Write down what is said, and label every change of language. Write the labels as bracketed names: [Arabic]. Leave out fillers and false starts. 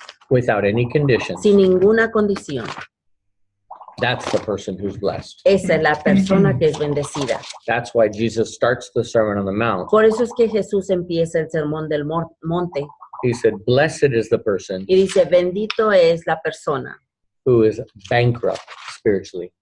[English] without any conditions. [Spanish] sin ninguna condición. [English] That's the person who's blessed. [Spanish] Esa es la persona que es bendecida. [English] That's why Jesus starts the Sermon on the Mount. [Spanish] Por eso es que Jesús empieza el sermón del monte [English] He said, blessed is the person [Spanish] y dice, bendito es la persona [English] who is bankrupt spiritually.